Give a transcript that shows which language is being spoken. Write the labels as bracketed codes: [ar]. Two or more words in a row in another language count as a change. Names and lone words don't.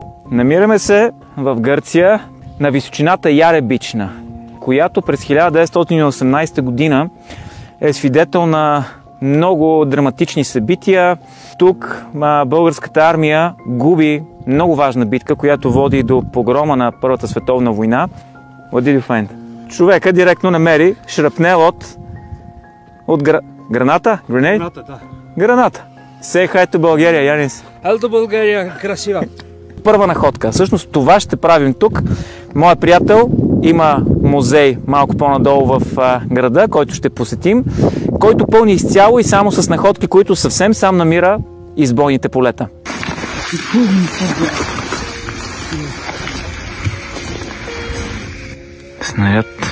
[bg] Намираме се в Гърция на височината Яребична, която през 1918 година е свидетел на много драматични събития. Тук българската армия губи много важна битка, която води до погрома на Първата световна война. [en] What did you find? [bg] Човека директно намери шрапнел от граната? [en] Grenade? [bg] Граната, да. Граната. [en] Say hi to България, Янис. Hello to България, красива. [bg] Първа находка. Всъщност това ще правим тук. Моят приятел има музей малко по-надолу в града, който ще посетим, който пълни изцяло и само с находки, които съвсем сам намира избойните полета. Снаряд.